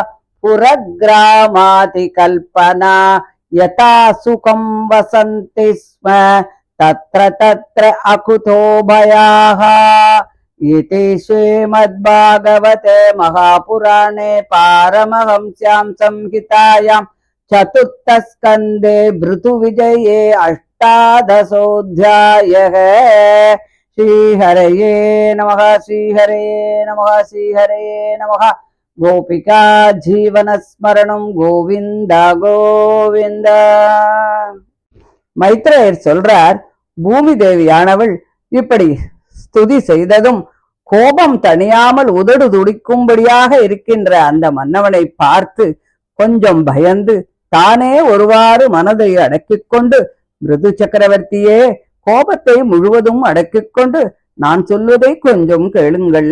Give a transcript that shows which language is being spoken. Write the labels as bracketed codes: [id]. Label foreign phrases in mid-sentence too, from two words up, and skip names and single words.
[sa] पुरग्रामातिकल्पना यथा सुखं वसन्ति स्म तत्र तत्र अकुतो भयाः इति श्रीमद्भागवते महापुराणे पारमहंस्यां संहितायां चतुर्थस्कन्धे भृतुविजये अष्टादशोऽध्यायः। श्रीहरये नमः श्रीहरये नमः श्रीहरये नमः। गोपिका जीवनस्मरणं गोविंद गोविंद। [ta] மைத்ரேயர் சொல்றார், பூமி தேவியானவள் இப்படி ஸ்துதி செய்ததும் கோபம் தணியாமல் உதடு துடிக்கும்படியாக இருக்கின்ற அந்த மன்னவனை பார்த்து கொஞ்சம் பயந்து தானே ஒருவாறு மனதை அடக்கிக் கொண்டு, மிருது சக்கரவர்த்தியே, கோபத்தை முழுவதும் அடக்கிக் கொண்டு நான் சொல்வதை கொஞ்சம் கேளுங்கள்.